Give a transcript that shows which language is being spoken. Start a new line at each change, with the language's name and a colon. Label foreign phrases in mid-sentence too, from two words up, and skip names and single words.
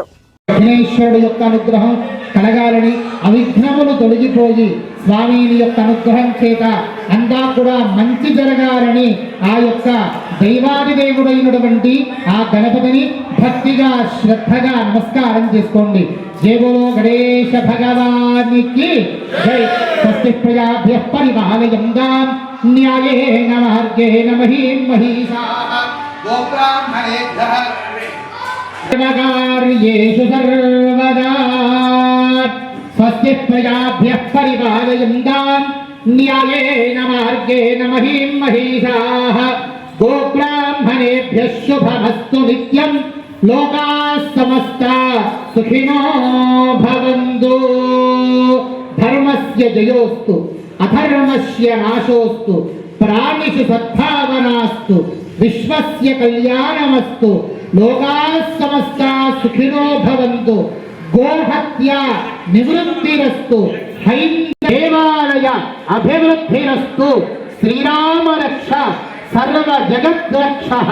Telugu: విఘ్నేశ్వరుడు యొక్క అనుగ్రహం కలగాలని, అవిఘ్నములు తొలగిపోయి స్వామిని యొక్క అనుగ్రహం చేత అంతా కూడా మంచి జరగాలని ఆ యొక్క దైవాదిదేవుడైనటువంటి ఆ గణపతిని భక్తిగా శ్రద్ధగా నమస్కారం చేసుకోండి.
Hindi: जय बोलो
Telugu: గణేశ భగవానికి జై.
Sanskrit: स्वस्ति प्रजाभ्यः परिपालयन्तां न्यायेन मार्गेण महीं महीषाः गोब्राह्मणेभ्यः सर्वकार्येषु सर्वदा. स्वस्ति प्रजाभ्यः परिपालयन्तां न्यायेन मार्गेण महीं महीषाः गोब्राह्मणेभ्यः शुभमस्तु नित्यं. लोकाः समस्ताः सुखिनो भवन्तु. धर्मस्य जयोस्तु अधर्मस्य नाशोस्तु. प्राणिषु सद्भावनास्तु। विश्वस्य कल्याणमस्तु. लोकाः समस्ताः सुखिनो भवन्तु. गोहत्य निवृत्तिरस्तु. देवालय अभिवृद्धिरस्तु। श्रीराम रक्ष सर्व जगद्रक्षः.